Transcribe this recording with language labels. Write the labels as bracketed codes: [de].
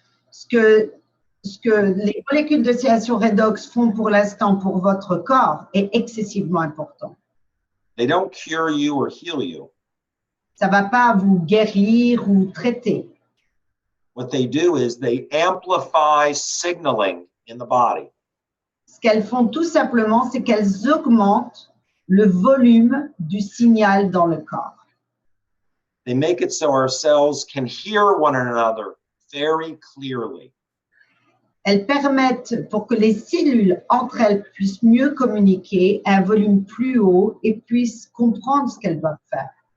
[fr] Ce que les molécules de stimulation redox font pour l'instant pour votre corps est excessivement important. [en] They don't cure you or heal you. [fr] Ça ne va pas vous guérir ou traiter. [en] What they do is they amplify signaling in the body. [fr] Ce qu'elles font tout simplement, c'est qu'elles augmentent le volume du signal dans le corps. [en] They make it so our cells can hear one another very clearly. [fr] Elles permettent pour que les cellules entre elles puissent mieux communiquer à un volume plus haut et puissent comprendre ce qu'elles doivent faire.